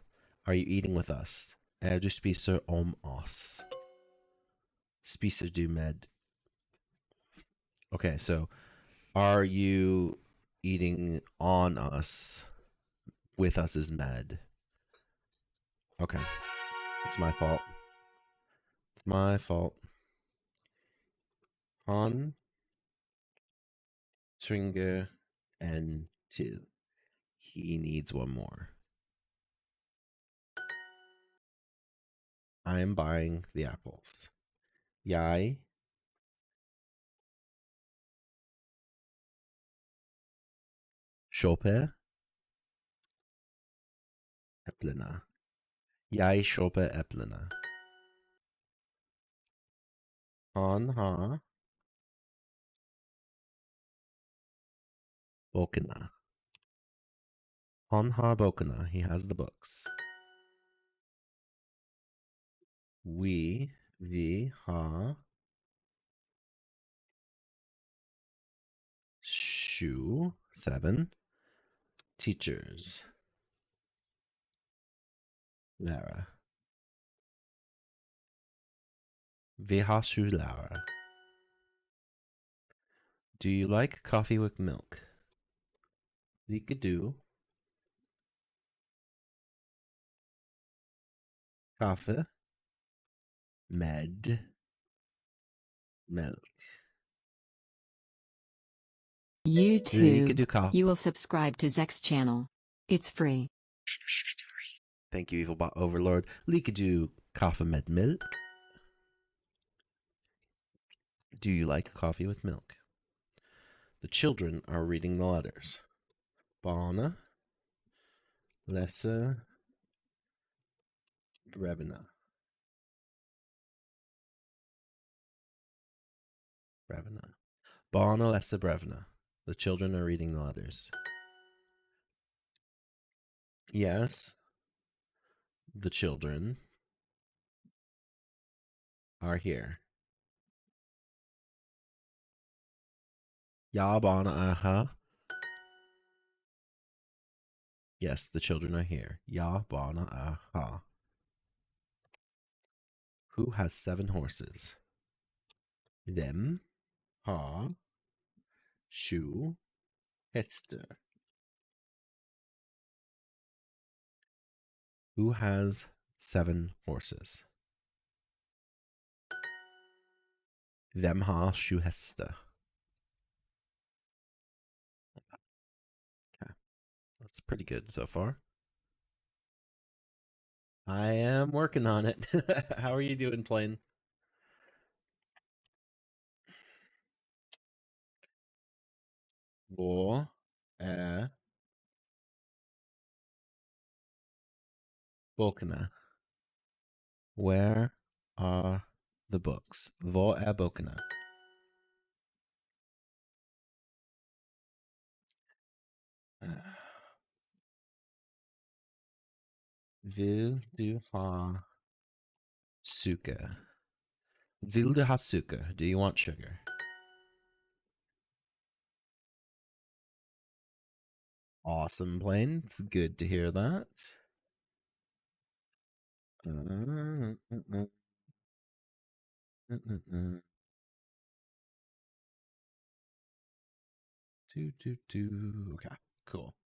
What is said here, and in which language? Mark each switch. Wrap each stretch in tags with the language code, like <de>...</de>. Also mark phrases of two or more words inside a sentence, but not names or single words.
<en>Are you eating with us?</en> <no>Du spiser om oss? Spiser du med?</no> <en>Okay, so are you eating on us? With us is med. Okay, it's my fault. It's my fault.</en> <no>Han Tringer and till.</no> <en>He needs one more. I am buying the apples.</en> <no>Jeg kjøper eplene. Jeg kjøper eplene. Han har bøkene. Han har bøkene.</no> <en>He has the books.</en> <no>Vi har 7 teachers. Lærere. Vi har 7 lærere.</no> <en>Do you like coffee with milk?</en> <no>Liker du kaffe med milk? Liker du YouTube. kaffe?</no> <en>You will subscribe to Zek's channel. It's free. Thank you,</en> <no>Evilbot Overlord. Liker du kaffe med milk?</no> <en>Do you like coffee with milk? The children are reading the letters.</en> <no>Barna leser brevene. Brevene. Barna leser brevene.</no> <en>The children are reading the letters. Yes, the children are here.</en> <no>Ja, barna er her.</no> <en>Yes, the children are here.</en> <no>Ja, barna er her.</no> <en>Who has 7 horses?</en> <no>Hvem har 7 hester?</no> <en>Who has 7 horses?</en> <no>Hvem har 7 hester?</no> <en>Okay, that's pretty good so far. I am working on it. How are you doing, Plain?</en> <no>Hvor er bøkene?</no> <en>Where are the books?</en> <no>Hvor er bøkene? Vil du ha sukker? Vil du ha sukker?</no> <en>Do you want sugar? Awesome, Plain. It's good to hear that. Okay, cool.</en>